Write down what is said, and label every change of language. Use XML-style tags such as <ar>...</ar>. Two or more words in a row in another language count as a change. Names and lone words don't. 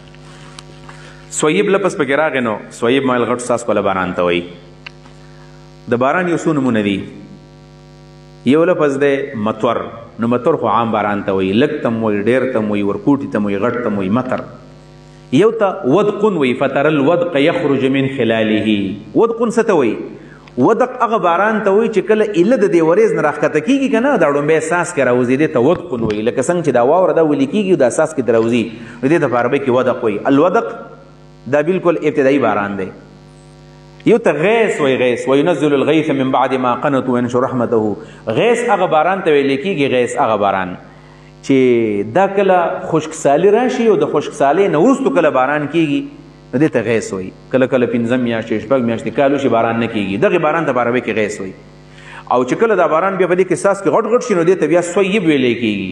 <ps>سویب لفظ پکې راغی نو سویب مایل غټ څاڅکو له باران ته وایي. د باران یو څو نومونه دي. یو لفظ دی مطر. نو مطر خو عام باران ته وایي، لږ ته م وایي، ډېر ته م وایي، ورکوټي ته م وایي، غټ ته م وایي مطر. یو ته ودقن وایي،</ps> <ar>فتر الودق یخرج من خلاله.</ar> <ps>ودقن څه ته وایي؟ ودق هغه باران ته وایي چې کله ایله د دې وریځ نه راښکته کېږي که نه دا ړومبی ساس کې راوځي دې ته ودقن وایي. لکه څنګه چې دا واوره دا ویلې کېږي دا ساس کې راوځي نو دې ته په عربۍ کې ودق وایي. الودق دا بالکل ابتدایي باران دی. یو ته غیث وایي، غیث</ps> <ar>وینزل الغیث من بعد ما قنطوا وینشر رحمته.</ar> <ps>غیث هغه باران ته ویلې کېږي، غیث هغه باران چې دا کله خشکسالي راشي او د خشکسالۍ نه وروستو کله باران کېږي نو دې ته غیث وایي. کله کله 15 میاشتې 6 میاشتې کال وشي باران نه کېږي، دغې باران ته په عربۍ کې غیث وایي. او چې کله دا باران بیا په دې کې ساس کې غټ غټ شي نو دې ته بیا سویب ویلی کېږي.</ps>